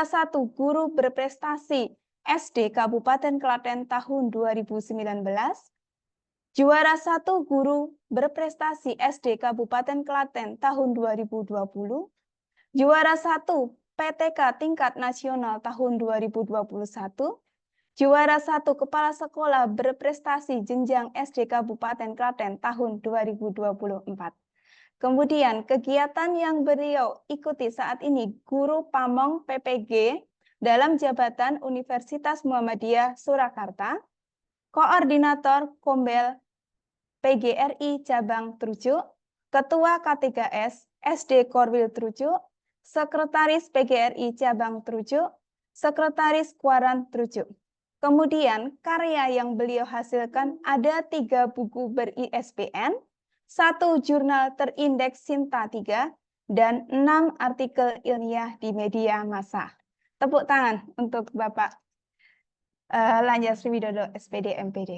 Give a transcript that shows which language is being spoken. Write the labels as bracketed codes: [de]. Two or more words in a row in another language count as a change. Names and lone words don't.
[id] 1 guru berprestasi SD Kabupaten Klaten tahun 2019, juara 1 guru berprestasi SD Kabupaten Klaten tahun 2020, juara 1 PTK tingkat nasional tahun 2021, juara 1 kepala sekolah berprestasi jenjang SD Kabupaten Klaten tahun 2024. Kemudian kegiatan yang beliau ikuti saat ini guru pamong PPG dalam jabatan Universitas Muhammadiyah Surakarta, koordinator Kombel PGRI Cabang Trujuk, ketua K3S SD Korwil Trujuk, sekretaris PGRI Cabang Trujuk, sekretaris Kuaran Trujuk. Kemudian karya yang beliau hasilkan ada 3 buku ber-ISBN, 1 jurnal terindeks Sinta 3, dan 6 artikel ilmiah di media massa. Tepuk tangan untuk Bapak Lanja Sriwidodo, SPD MPD.